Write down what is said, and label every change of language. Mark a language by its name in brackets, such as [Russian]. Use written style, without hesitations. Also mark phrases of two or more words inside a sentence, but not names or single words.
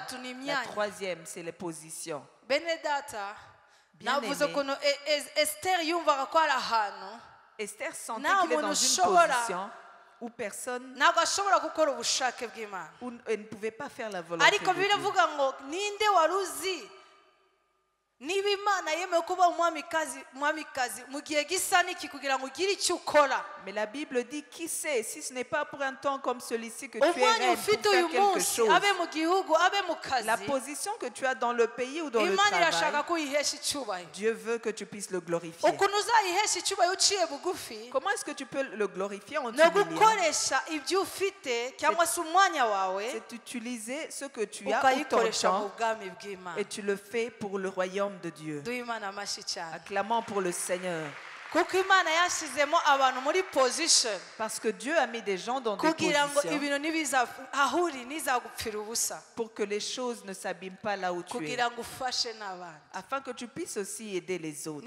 [French] La troisième, c'est les positions. Bien-aimé, Esther sentait qu'il est dans une position où personne où elle ne pouvait pas faire la volonté de Dieu. [Kinyarwanda] Niba Imana yemeye kuba umwamikazi mu gihe gisa n'iki kugira ngo ugire icyo ukora. [French] Mais la Bible dit qui sait si ce n'est pas pour un temps comme celui-ci que tu es reine pour faire quelque chose. [Kinyarwanda] Abe mu gihugu abe mu kazi. [French] La position que tu as dans le pays ou dans le travail. [Kinyarwanda] Imana irashaka ko yihesha icyubahiro. [French] Dieu veut que tu puisses le glorifier. [Kinyarwanda] Ukuntu uzayihesha icyubahiro uciye bugufi. [French] Comment est-ce que tu peux le glorifier en t'humiliant? [Kinyarwanda] No gukoresha ibyo ufite cyangwa se umwanya wawe. [French] C'est utiliser ce que tu as ou ton temps et tu le fais pour le royaume de Dieu. Acclamons pour le Seigneur. Parce que Dieu a mis des gens dans des positions pour que les choses ne s'abîment pas là où tu es, afin que tu puisses aussi aider les autres.